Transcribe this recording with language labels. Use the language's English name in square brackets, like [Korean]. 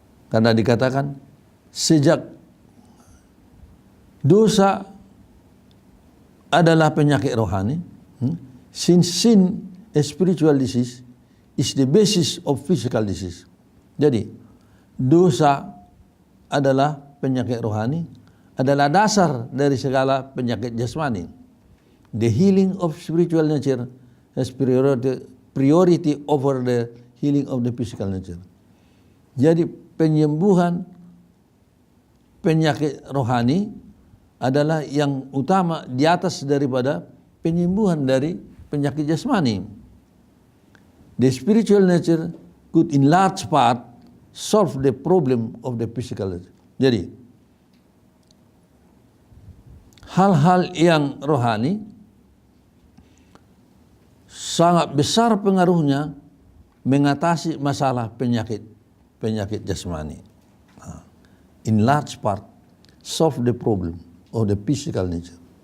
[Indonesian] Karena dikatakan sejak dosa adalah penyakit rohani, [English] since sin a spiritual disease is the basis of physical disease. [Indonesian] Jadi dosa adalah penyakit rohani, adalah dasar dari segala penyakit jasmani. [English] The healing of spiritual nature has priority over the healing of the physical nature. [Indonesian] Jadi penyembuhan penyakit rohani adalah yang utama di atas daripada penyembuhan dari penyakit jasmani. [English] The spiritual nature could in large part solve the problem of the physical nature. [Indonesian] Jadi, hal-hal yang rohani sangat besar pengaruhnya mengatasi masalah penyakit jasmani. [English] In large part solve the problem of the physical nature.